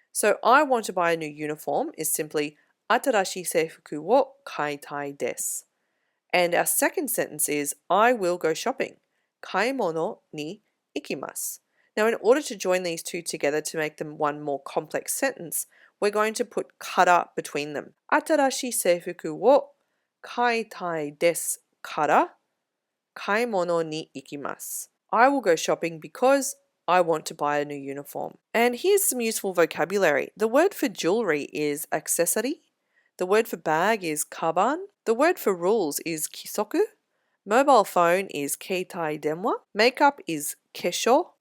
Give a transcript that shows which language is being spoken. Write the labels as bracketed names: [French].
[English] So I want to buy a new uniform is simply [Japanese] 新しい制服を買いたいです. [English] And our second sentence is I will go shopping. [Japanese] 買い物に行きます. [English] Now, in order to join these two together to make them one more complex sentence, we're going to put から between them. [Japanese] 新しい制服を買いたいですから買い物に行きます. [English] I will go shopping because I want to buy a new uniform. And here's some useful vocabulary. The word for jewelry is accessory. The word for bag is kaban. The word for rules is kisoku. Mobile phone is keitai denwa. Makeup is kesho.